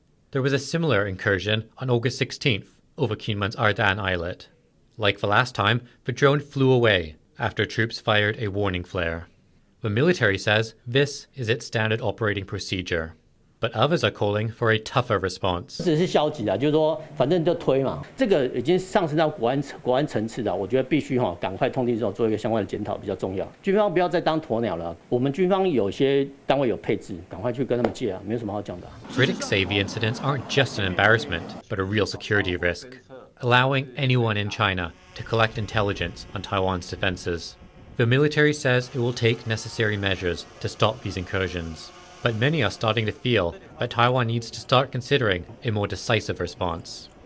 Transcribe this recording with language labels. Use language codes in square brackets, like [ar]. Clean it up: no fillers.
[en] There was a similar incursion on August 16th over Kinmen's Ardan Islet. Like the last time, the drone flew away after troops fired a warning flare. The military says this is its standard operating procedure, but others are calling for a tougher response. [zh] 只是消极的，就是说反正就推嘛，这个已经上升到国安层次的，我觉得必须赶快通知之后做一个相关的检讨比较重要。军方不要再当鸵鸟了，我们军方有些单位有配置，赶快去跟他们借啊，没有什么好讲的。 [en] Critics say the incidents aren't just an embarrassment, but a real security risk, allowing anyone in China to collect intelligence on Taiwan's defenses. The military says it will take necessary measures to stop these incursions, but many are starting to feel that Taiwan needs to start considering a more decisive response.